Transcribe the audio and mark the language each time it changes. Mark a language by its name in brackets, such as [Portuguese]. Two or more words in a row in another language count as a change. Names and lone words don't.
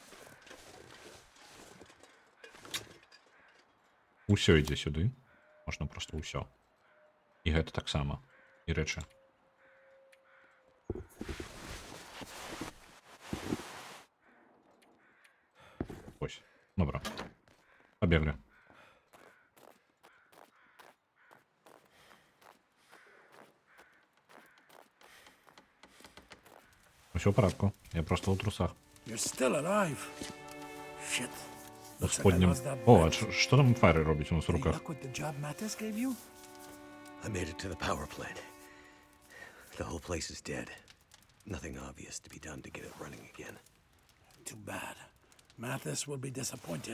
[Belarusian] Усё ідзе сюды. Можна проста ўсё. І гэта таксама. І рэчы. Ось. Добра. [Russian] Побегли. [Ukrainian] Все в порядку. Я просто у трусах. Господнім. О, а що там Файри робить у нас в руках? [English] I made it to the power plant. The whole place is dead. Nothing obvious to be done to get it running again. Too bad. Mathis will be disappointed.